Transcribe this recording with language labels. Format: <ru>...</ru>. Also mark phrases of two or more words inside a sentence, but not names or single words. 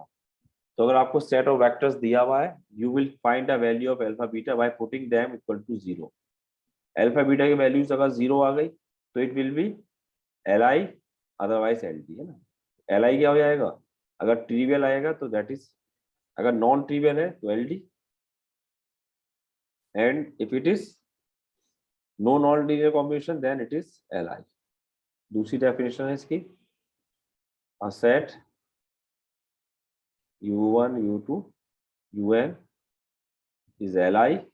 <hi>तो अगर आपको</hi> <en>set of vectors</en> <hi>दिया हुआ है,</hi> <en>you will find the value of alpha beta by putting them equal to 0.</en> <hi>अल्फा बीटा की वैल्यूज अगर 0 आ गई तो</hi> <en>it will be Li,</en> <hi>अदरवाइज LD है ना. Li क्या हो जाएगा, अगर ट्रिवियल आएगा तो</hi> <en>that is,</en> <hi>अगर</hi> <en>non trivial</en> <hi>है तो LD,</hi> <en>and if it is no non linear combination then it is Li.</en> <hi>दूसरी डेफिनेशन है इसकी,</hi> <en>a set u1 u2 un is Li</en>